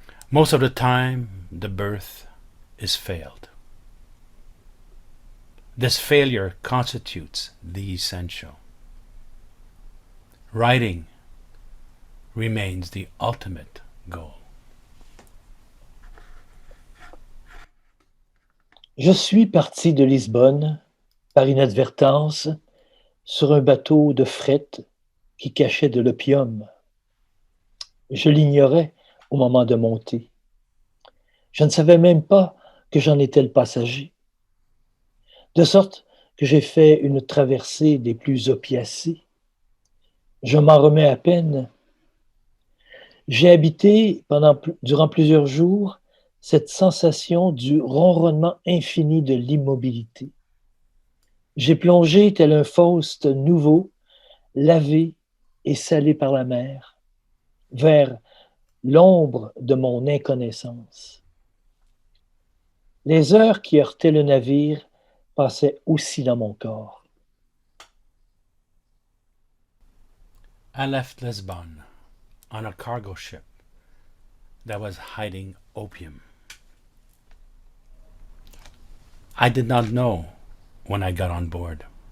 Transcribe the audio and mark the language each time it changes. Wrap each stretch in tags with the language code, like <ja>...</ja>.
<en>Most of the time, the birth is failed. This failure constitutes the essential. Writing remains the ultimate goal.</en> <fr>Je suis parti de Lisbonne par inadvertance sur un bateau de fret qui cachait de l'opium. Je l'ignorais au moment de monter. Je ne savais même pas que j'en étais le passager. De sorte que j'ai fait une traversée des plus opiacées. Je m'en remets à peine. J'ai habité durant plusieurs jours cette sensation du ronronnement infini de l'immobilité. J'ai plongé tel un Faust nouveau, lavé et salé par la mer, vers l'ombre de mon inconnaissance. Les heures qui heurtaient le navire passaient aussi dans mon corps.</fr> <en>I left Lisbon on a cargo ship that was hiding opium. I did not know when I got on board.</en>